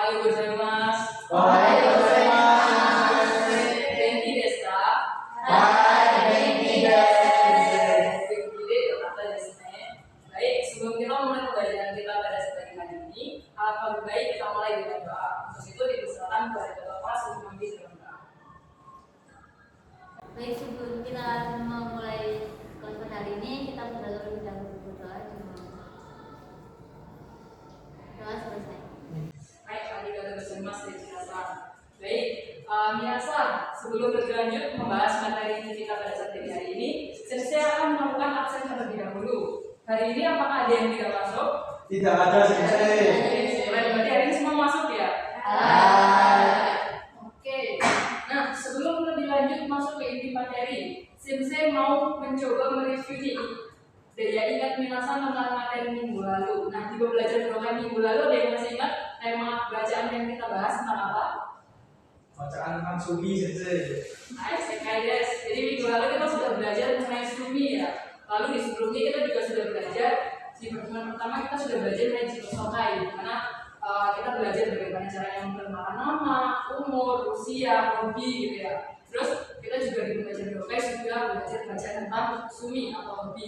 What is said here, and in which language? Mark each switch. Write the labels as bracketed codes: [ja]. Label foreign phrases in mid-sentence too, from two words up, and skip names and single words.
[ja] おはようございます. おはようございます. 元気ですか? はい、元気です. 元気でよかったですね. [id] Baik, sebelum kita mulai pembelajaran kita pada pagi hari ini, alangkah baik kita mulai dengan doa. Untuk itu dipersilakan kepada Bapak kelas untuk memimpin dengan doa. Baik, sebelum kita memulai kelas pada hari ini, kita terlebih dahulu berdoa. Doa selesai. Baik, [ja] ありがとうございますみなさん. [id] Baik, minasan, sebelum berlanjut membahas materi kita pada saat hari ini, saya akan melakukan absen terlebih dahulu. Hari ini apakah ada yang tidak masuk? Tidak ada, Sensei. Berarti hari ini semua masuk ya? Oke. Nah, sebelum lebih lanjut masuk ke inti materi, Sensei mau mencoba mereview nih. Daya ingat minasan tentang materi minggu lalu. Nah, di pembelajaran program minggu lalu ada yang masih ingat tema bacaan yang kita bahas tentang apa? Bacaan tentang Sumi, Sensei. [ja] Nice, 正解です. [id] Jadi minggu lalu kita sudah belajar mengenai sumi ya. Lalu di sebelumnya kita juga sudah belajar di pertemuan pertama kita sudah belajar mengenai Jinosokai, karena kita belajar bagaimana caranya memperkenalkan nama, umur, usia, hobi gitu ya. Terus kita juga di pembelajaran Dokai sudah belajar bacaan tentang sumi atau hobi.